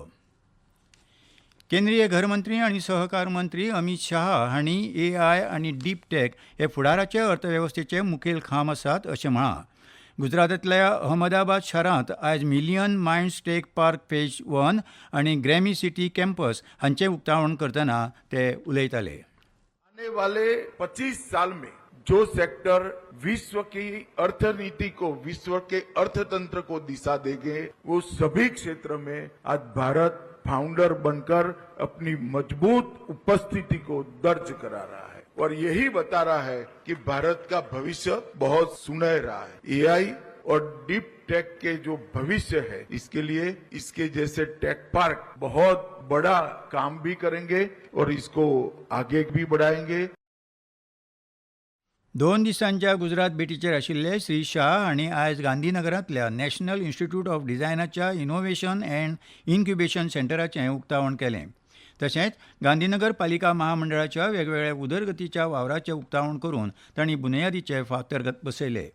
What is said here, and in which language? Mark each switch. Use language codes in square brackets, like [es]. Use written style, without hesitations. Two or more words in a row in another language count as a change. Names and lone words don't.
[kok] केंद्रीय घर मंत्री आनी सहकार मंत्री अमित शाह हांणी AI आनी [en] deep tech [kok] हे फुडाराचे अर्थवेवस्थेचे मुखेल खांब आसात अशें म्हळां. गुजरातांतल्या अहमदाबाद शारांत आयज मिलियन मायंड्स टेक पार्क फेज 1 आनी ग्रॅमी सिटी कॅम्पस हांचें उक्तावण करतना ते उलयताले. [hi] आने वाले 25 साल में जो सेक्टर विश्व की अर्थनीति को, विश्व के अर्थतंत्र को दिशा देंगे, वो सभी क्षेत्र में आज भारत फाउंडर बनकर अपनी मजबूत उपस्थिति को दर्ज करा रहा है और यही बता रहा है कि भारत का भविष्य बहुत सुनहरा है. AI और [en] deep tech [hi] के जो भविष्य है, इसके लिए इसके जैसे [en] tech park [hi] बहुत बड़ा काम भी करेंगे और इसको आगे भी बढ़ाएंगे. [kok] 2 दिसांच्या गुजरात भेटीचेर आशिल्ले श्री शाह हांणी आयज गांधीनगरांतल्या नॅशनल इन्स्टिट्यूट ऑफ डिझायनाच्या इनोव्हेशन अँड इन्क्युबेशन सेंटराचें उक्तावण केलें. तशेंच गांधीनगर पालिका महामंडळाच्या वेगवेगळ्या उदरगतीच्या वावराचें उक्तावण करून तांणी बुनयादीचे फातर बसयले.